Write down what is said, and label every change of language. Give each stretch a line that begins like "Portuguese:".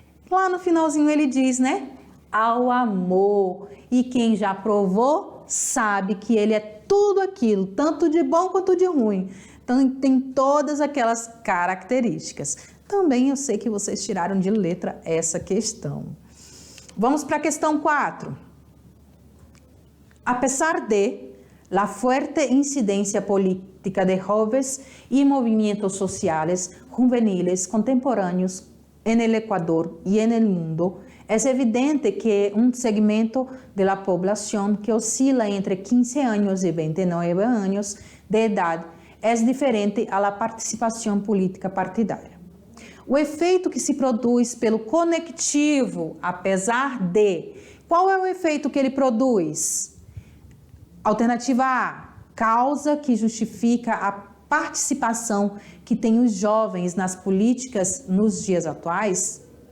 Portuguese: Lá no finalzinho ele diz, né? Ao amor. E quem já provou sabe que ele é tudo aquilo, tanto de bom quanto de ruim. Então tem todas aquelas características. Também eu sei que vocês tiraram de letra essa questão. Vamos para a questão 4.
Spanish: A pesar de la fuerte incidencia política de jóvenes y movimientos sociales juveniles contemporáneos en el Ecuador y en el mundo, es evidente que un segmento de la población que oscila entre 15 años y 29 años de edad es diferente a la participación política partidária.
Portuguese: O efeito que se produz pelo conectivo, apesar de, qual é o efeito que ele produz? Alternativa A, causa que justifica a participação que tem os jovens nas políticas nos dias atuais.